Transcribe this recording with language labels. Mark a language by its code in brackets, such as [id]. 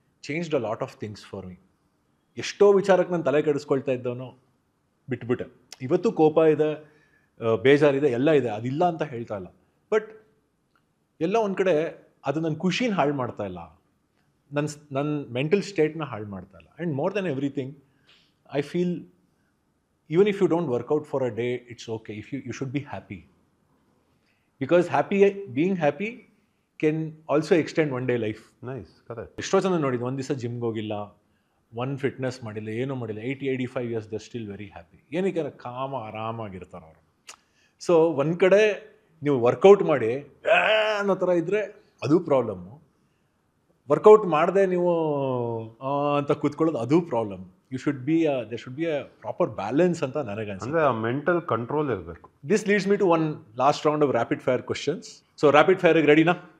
[en] Changed a lot of things for me. [kn] ಎಷ್ಟೋ ವಿಚಾರಕ್ಕೆ ನಾನು ತಲೆ ಕೆಡಿಸ್ಕೊಳ್ತಾ ಇದ್ದವನು ಬಿಟ್ಬಿಟ್ಟೆ. ಇವತ್ತು ಕೋಪ ಇದೆ, ಬೇಜಾರಿದೆ, ಎಲ್ಲ ಇದೆ, ಅದಿಲ್ಲ ಅಂತ ಹೇಳ್ತಾ ಇಲ್ಲ. ಬಟ್ ಎಲ್ಲ ಒಂದು ಕಡೆ ಅದು ನನ್ನ ಖುಷಿನ ಹಾಳು ಮಾಡ್ತಾ ಇಲ್ಲ, ನನ್ನ ಮೆಂಟಲ್ ಸ್ಟೇಟ್ನ ಹಾಳು ಮಾಡ್ತಾ ಇಲ್ಲ. [en] And more than everything I feel even if you don't work out for a day, it's okay. If you should be happy, because being happy can also extend one day life. Nice, correct. [kn] ಎಷ್ಟೋ ಜನ ನೋಡಿದ್ದು ಒಂದು ದಿವಸ ಜಿಮ್ಗೆ ಹೋಗಿಲ್ಲ, ಒಂದು fitness ಮಾಡಿಲ್ಲ, ಏನೂ ಮಾಡಿಲ್ಲ, 80-85 years the [en] Still very happy. [kn] ಏನಕ್ಕೆ? ಕಾಮ ಆರಾಮಾಗಿರ್ತಾರೆ ಅವರು. ಸೊ ಒಂದು ಕಡೆ ನೀವು ವರ್ಕೌಟ್ ಮಾಡಿ ಅನ್ನೋ ಥರ ಇದ್ದರೆ ಅದು ಪ್ರಾಬ್ಲಮ್ಮು. ವರ್ಕೌಟ್ ಮಾಡದೆ ನೀವು ಅಂತ ಕೂತ್ಕೊಳ್ಳೋದು ಅದು problem. [en] there should be a proper balance [kn] ಅಂತ ನನಗೆ ಅನ್ಸುತ್ತೆ. ಅಂದರೆ ಆ ಮೆಂಟಲ್ ಕಂಟ್ರೋಲ್ ಇರಬೇಕು. [en] This leads me to one last round of rapid fire questions. So rapid fire [kn] ಗೆ ರೆಡಿನಾ?